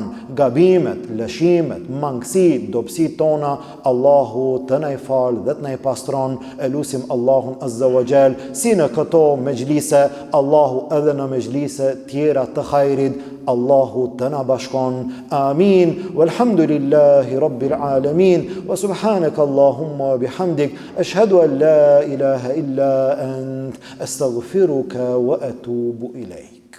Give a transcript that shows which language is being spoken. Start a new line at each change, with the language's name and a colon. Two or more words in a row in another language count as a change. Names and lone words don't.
Albanian: Gabimet, lëshimet, mangësitë, dobësitë tona Allahu të na i fal dhe të na i pastron. Elusim Allahun
Arabic: عز وجل
Albanian: si në këto mejlise, Allahu edhe në mejlise tjera të hajrit, Allahu të na bashkon. Amin.
Arabic: والحمد لله رب العالمين وسبحانك اللهم وبحمدك أشهد أن لا إله إلا أنت أستغفرك وأتوب إليك.